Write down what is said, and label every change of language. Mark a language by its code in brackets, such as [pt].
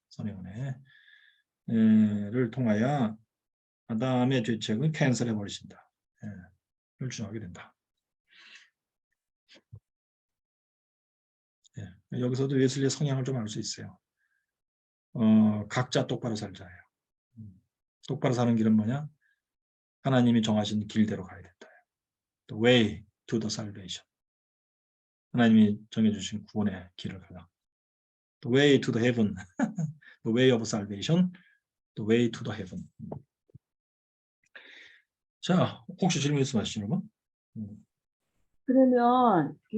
[ko] 선행 은혜를 통하여 아담의 죄책을 캔슬해 버리신다. 를 주장하게 된다. 여기서도 웨슬리의 성향을 좀 알 수 있어요. 각자 똑바로 살자예요. 똑바로 사는 길은 뭐냐? 하나님이 정하신 길대로 가야 된다. [en] The way to the salvation. [ko] 하나님이 정해주신 구원의 길을 가라. [en] The way to the heaven. The way of salvation. The way to the heaven. [ko] 자, 혹시 질문 있으시죠, 여러분? 그러면 예.